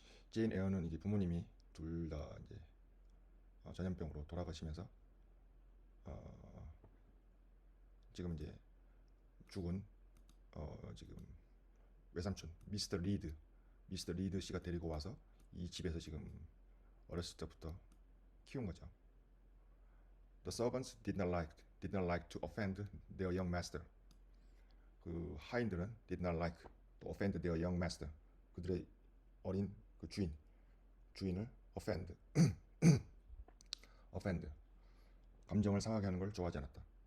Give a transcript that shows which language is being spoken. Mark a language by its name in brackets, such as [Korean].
[Korean] 제인 에어는 이게 부모님이 둘 다 이제 전염병으로 돌아가시면서 지금 이제 죽은 지금 외삼촌 미스터 리드 씨가 데리고 와서 이 집에서 지금 어렸을 때부터 키운 거죠. [English] The servants did not like to offend their young master. [Korean] 그 하인들은 [English] did not like to offend their young master. [Korean] 그들의 어린 그 주인을 offend 감정을 상하게 하는 걸 좋아하지 않았다.